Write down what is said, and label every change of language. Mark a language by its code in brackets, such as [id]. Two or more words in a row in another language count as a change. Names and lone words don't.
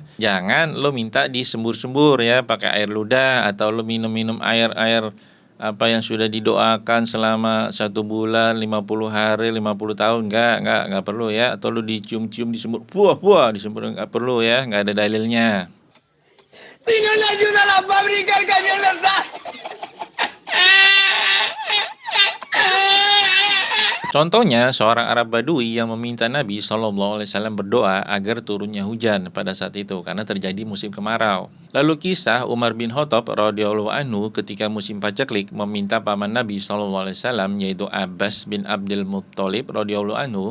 [id] Jangan lo minta disembur-sembur ya, pakai air ludah atau lo minum-minum air-air apa yang sudah didoakan selama 1 bulan, 50 hari, 50 tahun. Enggak perlu ya. Atau lu dicium-cium, disembur, buah, disembur, enggak perlu ya, enggak ada dalilnya. [es] Si no le ayuda a la fábrica, el camión no está. [id] Contohnya, seorang Arab Badui yang meminta Nabi SAW berdoa agar turunnya hujan pada saat itu karena terjadi musim kemarau. Lalu kisah Umar bin Khattab [ar] رضي الله عنه [id] ketika musim paceklik meminta paman Nabi SAW yaitu Abbas bin Abdul Muttalib [ar] رضي الله عنه.